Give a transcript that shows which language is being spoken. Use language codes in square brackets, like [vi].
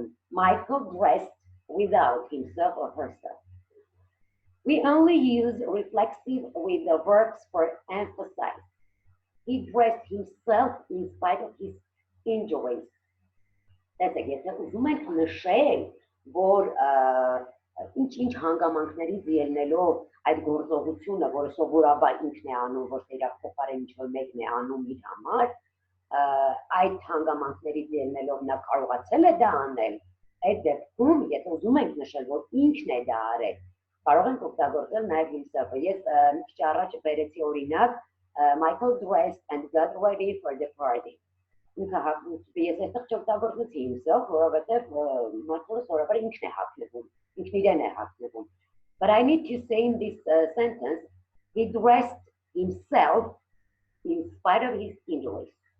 [en] Michael dressed without himself or herself. We only use reflexive with the verbs for emphasize. He dressed himself in spite of his injuries. [hy] That's եթե ուզում ենք նշել, որ ինչ-ինչ հանգամանքներից ելնելով այդ գործողությունը, որը սովորաբար ինքն է անում, ոչ թե իր փոխարեն ինչ-որ մեկն է անում իր համար, այդ հանգամանքներից ելնելով նա կարողացել է դա անել, այդ դեպքում, եթե ուզում ենք նշել, որ ինքն է դա արել, կարող ենք օգտագործել նաև himself-ը։ Ես մի քիչ առաջ բերեցի օրինակ [en] Michael dressed and got ready for the party. [hy] Ես այստեղ չօգտագործեցի himself, որովհետև մարդը սովորաբար ինքն է հագնվում, ինքն իրեն է հագնվում։ [en] But I need to say in this sentence, he dressed himself in spite of his injuries.